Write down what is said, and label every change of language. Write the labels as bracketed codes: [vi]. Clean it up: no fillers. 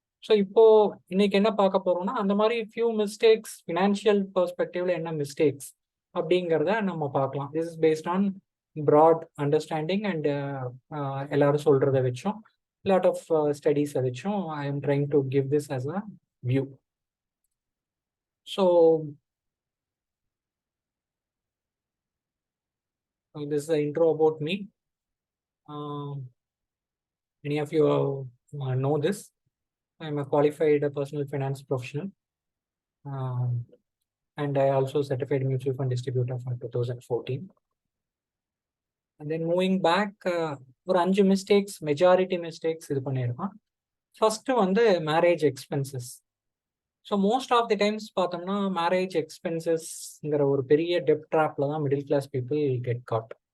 [ta] So இப்போ இன்னைக்கு என்ன பார்க்க போறோம்னா, அந்த மாதிரி [en] few mistakes, [ta] ஃபினான்ஷியல் பெர்ஸ்பெக்டிவ்ல என்ன மிஸ்டேக்ஸ் அப்படிங்கிறத நம்ம பார்க்கலாம். [en] this is based on broad understanding and [ta] எல்லாரும் சொல்றதை வச்சும், [en] Lot of ஸ்டடீஸை வச்சும் I am trying to give this as a view. So this is the intro about me. Many of you know this. I am a qualified personal finance professional, and I also certified mutual fund distributor from 2014. And then moving back, [ta] ஒரு 5 mistakes, majority mistakes இது பண்ணியிருக்கோம். [en] First வந்து marriage expenses. So most of the times பார்த்தோம்னா marriage எக்ஸ்பென்சஸ்ங்கிற [ta] ஒரு பெரிய [en] Debt ட்ராப்ல தான் middle class people get caught.